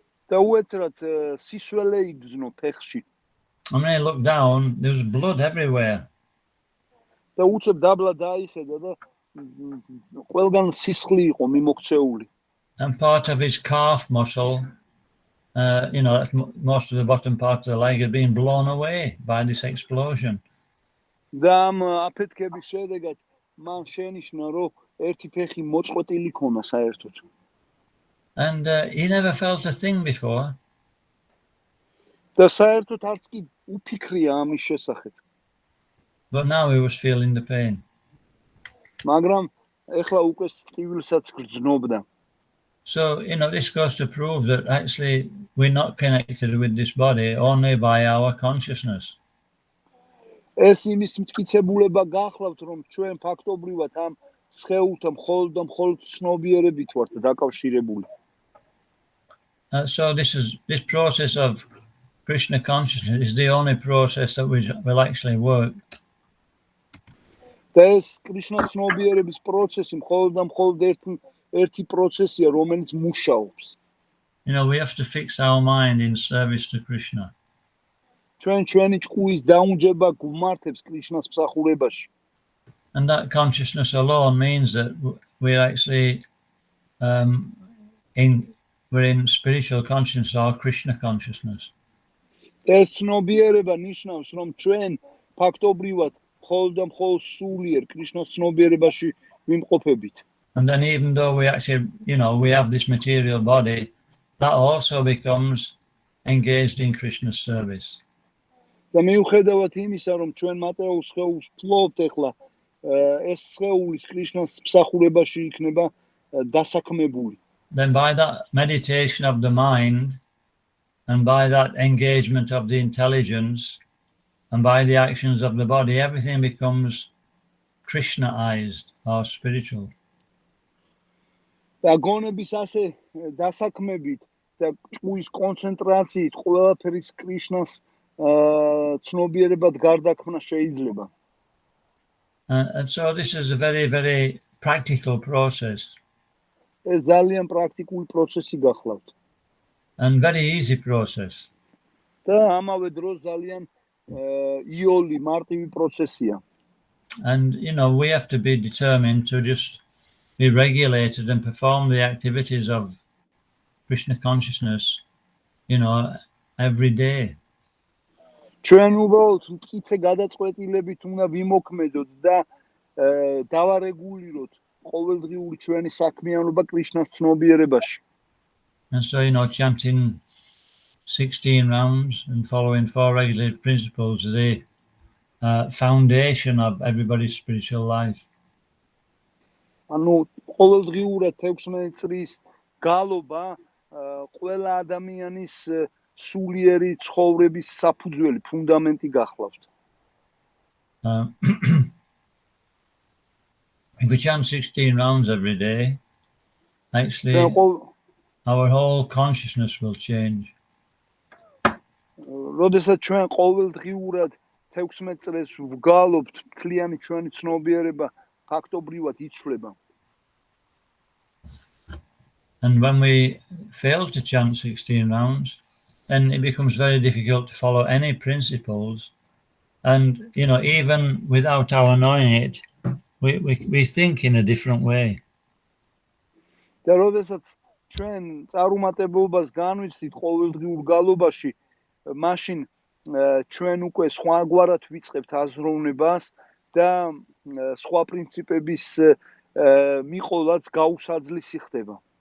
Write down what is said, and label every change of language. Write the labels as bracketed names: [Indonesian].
[Georgian] და უეცრად სისველე იგრძნო ფეხში. [English] And when he looked down, there was blood everywhere. [Georgian] და უცებ დაბლა დაიხედა და ყველგან სისხლი იყო მიმოქცეული. [English] And part of his calf muscle, you know, most of the bottom part of the leg had been blown away by this explosion. [Georgian] და ამ აფეთქების შედეგად მან შენიშნა, რომ ერთი ფეხი მოწყვეტილი ქონა საერთოდ. [English] And he never felt a thing before. [Georgian] და საერთოდ არც კი უფიქრია ამის შესახებ. [English] But now he was feeling the pain. [Georgian] მაგრამ ეხლა უკვე ტკივილსაც გრძნობდა. [English] So, you know, this goes to prove that actually we're not connected with this body only by our consciousness. [Georgian] ეს იმის მტკიცებულება გახლავთ, რომ ჩვენ ფაქტობრივად ამ სხეულთან მხოლოდ ცნობიერებით ვართ დაკავშირებული. [English] So this process of Krishna consciousness is the only process that will actually work. [Georgian] და ეს კრიშნას ცნობიერების პროცესი მხოლოდ ერთი პროცესია, რომელიც მუშაობს. [English] You know, we have to fix our mind in service to Krishna. [Georgian] ჩვენი ჭკუის დაუნჯება გვმართებს კრიშნას მსახურებაში. [English] And that consciousness alone means that we're actually we're in spiritual consciousness or Krishna consciousness. [Georgian] ეს ცნობიერება ნიშნავს, რომ ჩვენ ფაქტობრივად მხოლოდ სულიერ კრიშნას ცნობიერებაში ვიმყოფებით. [English] And then even though we actually, you know, we have this material body, that also becomes engaged in Krishna's service. [Georgian] და მიუხედავად იმისა, რომ ჩვენ მატერიალურ სხეულს ფლობთ ეხლა, ეს სხეულის კრიშნას მსახურებაში იქნება დასაქმებული. [English] Then by that meditation of the mind and by that engagement of the intelligence and by the actions of the body, everything becomes Krishnaized or spiritual. [Georgian] და გონების ასე დასაქმებით და ჭკუის კონცენტრაციით ყველაფერის კრიშნას ცნობიერებად გარდაქმნა შეიძლება. [English] And so this is a very, very practical process. [Georgian] ეს ძალიან პრაქტიკული პროცესი გახლავთ. [English] And very easy process. [Georgian] და ამავე დროს ძალიან იოლი, მარტივი პროცესია. [English] And, you know, we have to be determined to just be regulated and perform the activities of Krishna consciousness, you know, every day. [Georgian] ჩვენ უბრალოდ მტკიცე გადაწყვეტილებით უნდა ვიმოქმედოთ და დავარეგულიროთ ყოველდღიური ჩვენი საქმიანობა კრიშნას ცნობიერებაში. [English] And so, you know, chanting 16 rounds and following 4 regulated principles is the foundation of everybody's spiritual life. [Georgian] ანუ ყოველდღიურად 16 წრის გალობა ყველა ადამიანის სულიერი ცხოვრების საფუძველი, ფუნდამენტი გახლავთ. [English] If we chant 16 rounds every day, actually our whole consciousness will change. [Georgian] როდესაც ჩვენ ყოველდღიურად 16 წელს ვგალობთ, მთლიანი ჩვენი ცნობიერება ფაქტობრივად იცვლება. [English] And when we fail to chant 16 rounds, then it becomes very difficult to follow any principles. And, you know, even without our knowing it, we think in a different way. [Georgian] და როდესაც ჩვენ წარუმატებლობას განვიცდით ყოველდღიურ გალობაში, მაშინ ჩვენ უკვე სხვაგვარად ვიწყებთ აზროვნებას და სხვა პრინციპების მიყოლაც გაუსაძლისი ხდება.